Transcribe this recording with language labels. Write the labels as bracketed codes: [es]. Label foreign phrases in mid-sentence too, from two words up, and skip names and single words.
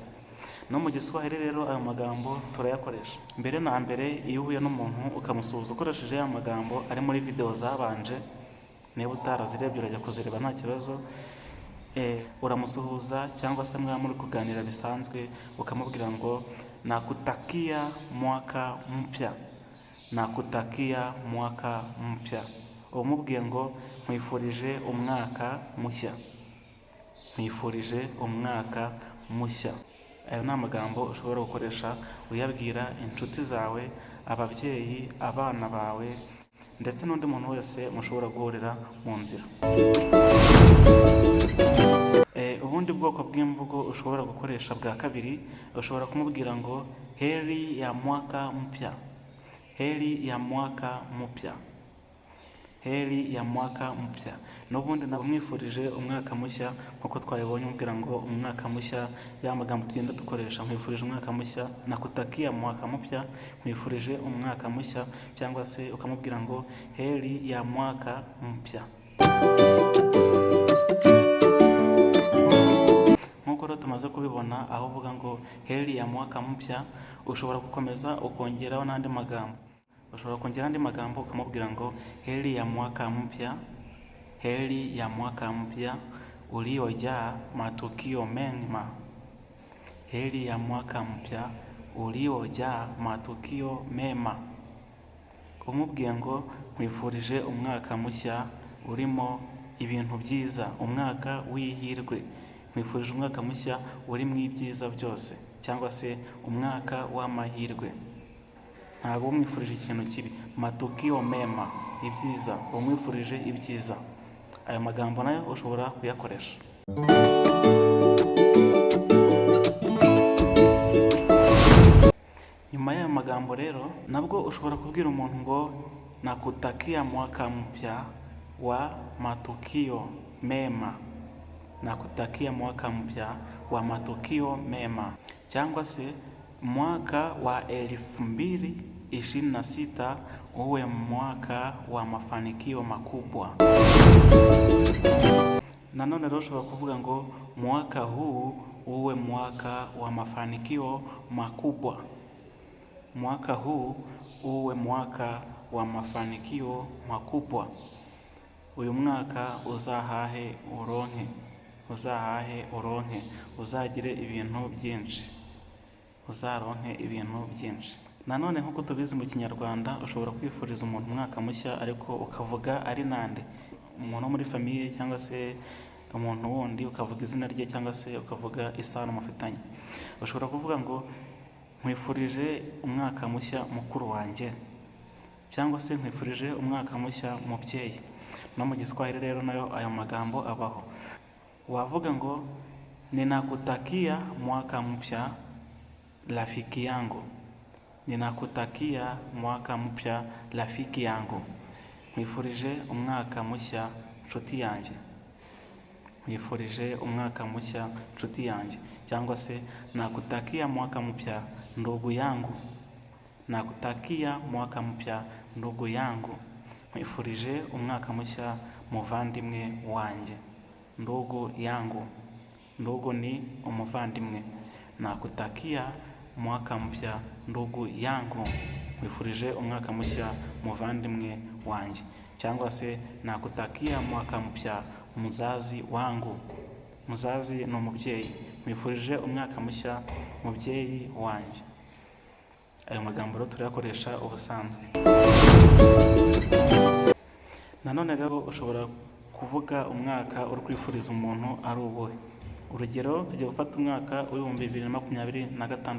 [rw] No mu Giswahili rero ayo magambo turayakoresha. Mbere na mbere iyo uhuye n'umuntu ukamusuhuza ukoresheje ya magambo ari muri video zabanje, niba utarazirebye urajya kuzireba nta kibazo, uramusuhuza cyangwa se mwaba muri kuganira bisanzwe ukamubwira ngo [sw] nakutakia mwaka mpya, nakutakia mwaka mpya. [rw] Umubwiye ngo nkwifurije umwaka mushya, nkwifurije umwaka mushya. Ayo ni amagambo ushobora gukoresha uyabwira inshuti zawe, ababyeyi, abana bawe, ndetse n'undi muntu wese mushobora guhurira mu nzira. Ubundi bwoko bw'imvugo ushobora gukoresha bwa kabiri, ushobora kumubwira ngo [sw] heri ya mwaka mpya, heri ya mwaka mpya, heri ya mwaka mpya. [rw] N'ubundi namwifurije umwaka mushya nkuko twabibonye, umubwira ngo umwaka mushya, ya magambo tugenda dukoresha. Nkwifurije umwaka mushya, [sw] nakutakia mwaka mpya, [rw] nkwifurije umwaka mushya, cyangwa se ukamubwira ngo [sw] heri ya mwaka mpya. [rw] Nkuko rero tumaze kubibona aho uvuga ngo [sw] heri ya mwaka mpya, [rw] ushobora gukomeza ukongeraho n'andi magambo. Ushobora kongera andi magambo ukamubwira ngo [sw] heri ya mwaka mpya, heri ya mwaka mpya uliojaa matukio mema, heri ya mwaka mpya uliojaa matukio mema. [rw] Umubwiye ngo nkwifurije umwaka mushya urimo ibintu byiza, umwaka w'ihirwe, nkwifurije umwaka mushya urimo ibyiza byose, cyangwa se umwaka w'amahirwe. Ntabwo umwifurije ikintu kibi, [sw] matukio mema, [rw] ibyiza, umwifurije ibyiza. Aya magambo nayo ushobora kuyakoresha. Nyuma y'aya magambo magambo rero nabwo ushobora kubwira umuntu ngo [sw] nakutakia mwaka mpya wa matukio mema, nakutakia mwaka mpya wa matukio mema, [rw] cyangwa se [sw] mwaka wa 2026 uwe mwaka wa mafanikio makubwa. [rw] Nanone rero ushobora kuvuga ngo [sw] mwaka huu uwe mwaka wa mafanikio makubwa, mwaka huu uwe mwaka wa mafanikio makubwa. [rw] Uyu mwaka uzahahe uronke, uzahahe uronke, uzagire ibintu byinshi, uzaronke ibintu byinshi. Nanone nk'uko tubizi mu Kinyarwanda, ushobora kwifuriza umuntu umwaka mushya ariko ukavuga ari nande, umuntu wo muri famiye cyangwa se umuntu wundi, ukavuga izina rye cyangwa se ukavuga isano mufitanye. Ushobora kuvuga ngo nkwifurije umwaka mushya mukuru wanjye, cyangwa se nkwifurije umwaka mushya mubyeyi. No mu Giswahili rero nayo ayo magambo abaho. Wavuga ngo [sw] ninakutakia mwaka mpya rafiki yangu, ninakutakia mwaka mpya rafiki yangu, [rw] nkwifurije umwaka mushya nshuti yanjye, nkwifurije umwaka mushya nshuti yanjye. Cyangwa se [sw] nakutakia mwaka mpya ndugu yangu, nakutakia mwaka mpya ndugu yangu, [rw] nkwifurije umwaka mushya muvandimwe wanjye. [sw] Ndugu yangu, [rw] ndugu ni umuvandimwe. [sw] Nakutakia mwaka mpya ndugu yangu, [rw] nkwifurije umwaka mushya muvandimwe wanjye. Cyangwa se [sw] nakutakia mwaka mpya mzazi wangu, [rw] mzazi ni umubyeyi, nkwifurije umwaka mushya mubyeyi wanjye. Ayo magambo rero turayakoresha ubusanzwe. Nanone rero ushobora kuvuga umwaka uri kwifuriza umuntu ari ubuhe. Urugero, tugiye gufata umwaka w'2026.